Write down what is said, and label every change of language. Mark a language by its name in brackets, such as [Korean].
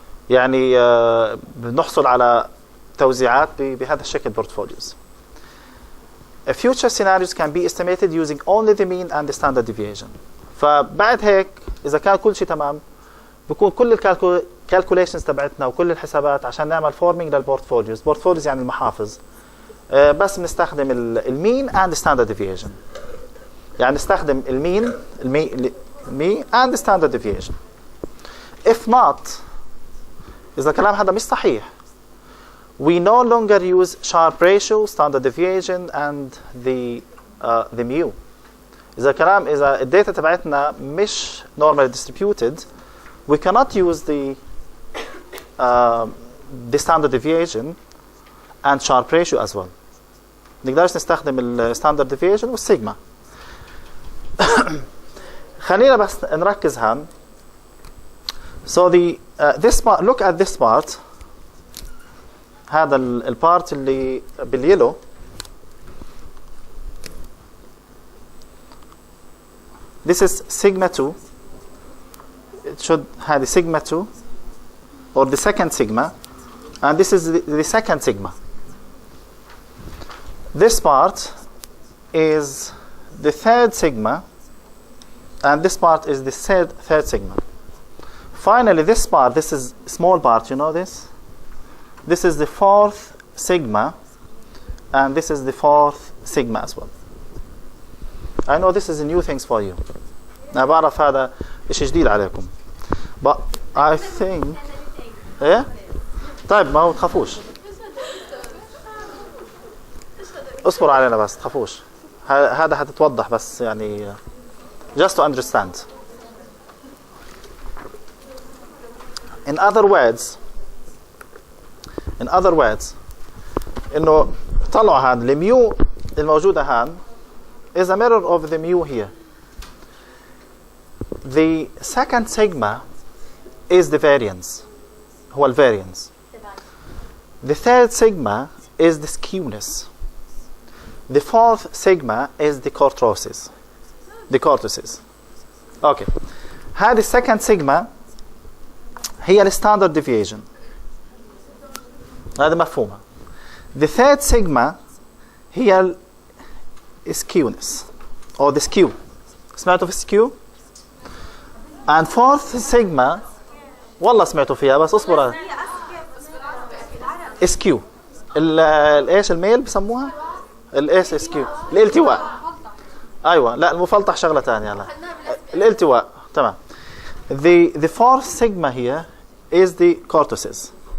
[Arabic] يعني بنحصل على توزيعات بهذا الشكل portfolios. [English] Future scenarios can be estimated using only the mean and the standard deviation. [Arabic] فبعد هيك إذا كان كل شيء تمام بيكون كل الكالكوليشنز تبعتنا وكل الحسابات عشان نعمل فورمينج للبورتفوليوز. بورتفوليوز يعني المحافظ. بس بنستخدم المين [English] and the standard deviation. [Arabic] يعني نستخدم المين and the standard deviation. [English] If not, [Arabic] إذا الكلام هذا مش صحيح, [English] we no longer use sharp ratio, standard deviation, and the mu. [Arabic] إذا الداتا تبعتنا مش [English] normally distributed, we cannot use the standard deviation and sharp ratio as well. [Arabic] نقدرش نستخدم ال standard deviation والسيجما. خلينا بس نركز هان. [English] So this part, look at this part. [Arabic] هذا البارت اللي باليلو. [English] This is sigma 2. It should have the sigma 2 or the second sigma, and this is the second sigma. This part is the third sigma, and this part is the third sigma. Finally, this part, this is small part, you know this? This is the fourth sigma, and this is the fourth sigma as well. I know this is new things for you. [Arabic] أنا بعرف هذا إشي جديد عليكم. [English] But I think [Arabic] إيه؟ طيب ما هو تخافوش. اصبروا علينا بس تخافوش. هذا حتتوضح بس يعني [English] just to understand. In other words, [Arabic] إنه طلعوا هذا الميو الموجودة هان [English] is a mirror of the mu here. The second sigma is the variance. [Arabic] هو الvariance. [English] The third sigma is the skewness. The fourth sigma is the kurtosis. Okay. هذه second sigma هي ال standard deviation. [Arabic] هذا مفهومة. [English] The third sigma هي ال skewness or the skew. [Arabic] سمعتوا في skew؟ [English] And fourth sigma [Arabic] والله سمعتوا فيها بس اصبر. [English] skew. [Arabic] ايش الميل بسموها؟ الايش skew. الالتواء. ايوه لا المفلطح شغلة ثانية لا. الالتواء تمام. [English] The fourth sigma here is the kurtosis.